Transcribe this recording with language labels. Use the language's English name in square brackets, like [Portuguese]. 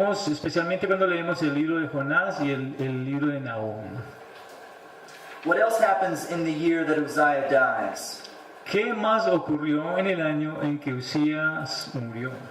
[Spanish] Especialmente cuando leemos el libro de Jonás y el libro de Nahum. [English] What else happens in the year that Uzziah dies? [Spanish] ¿Qué más ocurrió en el año en que Usías murió?